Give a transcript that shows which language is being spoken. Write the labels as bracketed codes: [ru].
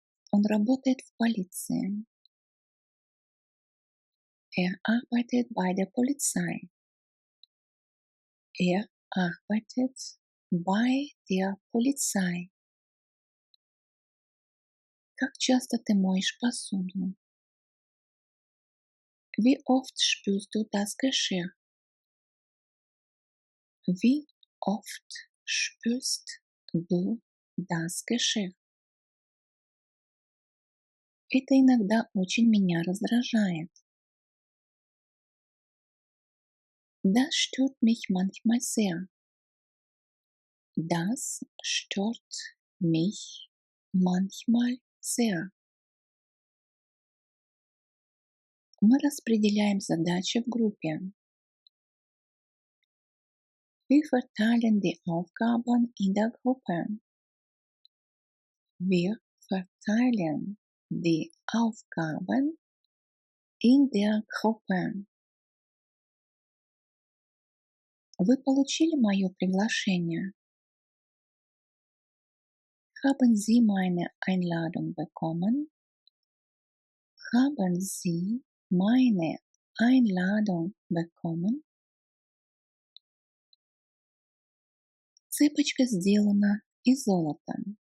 [ru] Он работает в полиции. [de] Er arbeitet bei der Polizei. Er arbeitet bei der Polizei. [ru] Как часто ты моешь посуду? [de] Wie oft spülst du das Geschirr? Wie oft spülst du das Geschirr? [ru] Это иногда очень меня раздражает. [de] Das stört mich manchmal sehr. Das stört mich manchmal sehr. [ru] Мы распределяем задачи в группе. [de] Wir verteilen die Aufgaben in der Gruppe. Wir verteilen die Aufgaben in der Gruppe. [ru] Вы получили мое приглашение? [de] Haben Sie meine Einladung bekommen? Haben Sie meine Einladung bekommen? [ru] Цепочка сделана из золота.